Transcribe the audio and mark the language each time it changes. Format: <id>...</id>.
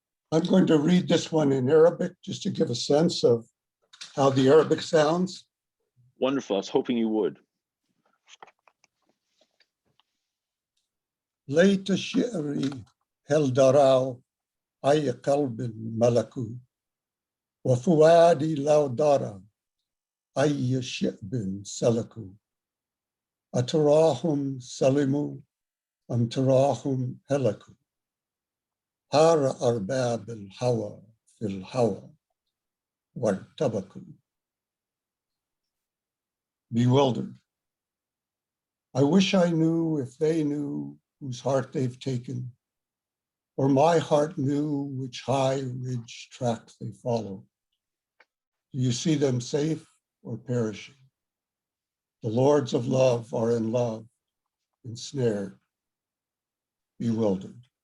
<en>I'm going to read this one in Arabic just to give a sense of how the Arabic sounds. Wonderful. I was hoping you would.</en> <ar>ليت شعري هل درى أي قلب ملكوا وفؤادي لو درى أي شعب سلكوا أتراهم سلموا أم تراهم هلكوا هار أرباب الهوى في الهوى وارتبكوا.</ar> <en>Bewildered. I wish I knew if they knew whose heart they've taken, or my heart knew which high ridge track they follow. Do you see them safe or perishing? The lords of love are in love, ensnared, bewildered.</en>